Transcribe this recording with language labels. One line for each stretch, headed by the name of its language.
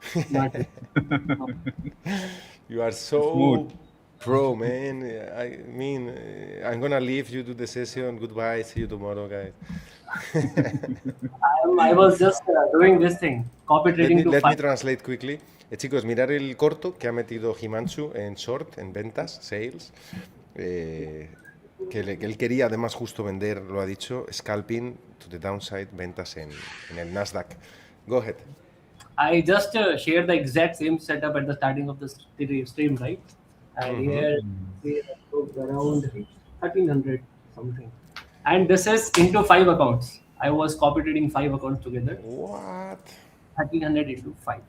English: not it. No. You are smooth. so pro, man. I mean, I'm gonna leave you to the session. Goodbye. See you tomorrow, guys. I was just doing this thing, copy trading to Let me five. translate quickly.
Spanish: Chicos, mirar el corto que ha metido Himanshu en short, en ventas, sales. Que él quería además justo vender, lo ha dicho,
English: scalping to the downside,
Spanish: ventas en el Nasdaq.
English: Go ahead. I just shared the exact same setup at the starting of the stream, right? And here we took around 1300 something. And this is into 5 accounts. I was copy trading 5 accounts together. What? 1300 into 5.